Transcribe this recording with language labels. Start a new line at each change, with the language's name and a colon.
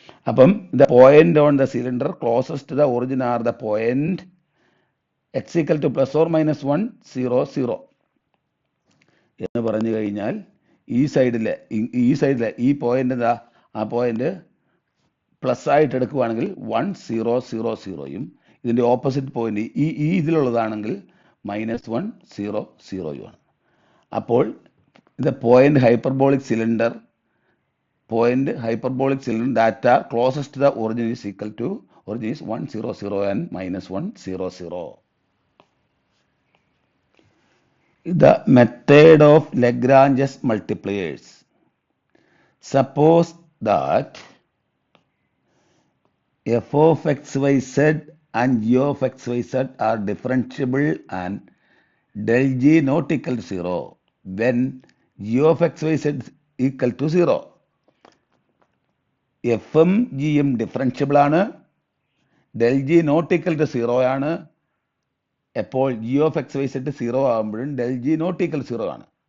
Malayalam: അപ്പം
English: the point on the cylinder closest to the origin are the point X equal to +or-1 0 0
Malayalam: എന്ന് പറഞ്ഞു കഴിഞ്ഞാൽ ഈ സൈഡിലെ ഈ പോയിന്റ് എന്താ, ആ പോയിന്റ് പ്ലസ് ആയിട്ട് എടുക്കുകയാണെങ്കിൽ 1 0 0 0യും ഇതിൻ്റെ ഓപ്പോസിറ്റ് പോയിന്റ് ഈ ഇതിലുള്ളതാണെങ്കിൽ -1 0 0യുമാണ്. അപ്പോൾ ഇത്
English: Point hyperbolic cylinder data closest to the origin is equal to origin is 1 0 0 and -1 0 0. The method of Lagrange's multipliers. Suppose that f of xyz and g of xyz are differentiable and del g not equal to 0 when g of xyz is equal to 0.
Malayalam: എഫും ജിയും differentiable ആണ്, del G not equal to 0 ആണ്. എപ്പോൾ G of X Y set 0 ആകുമ്പോഴും del G not equal 0 ആണ്.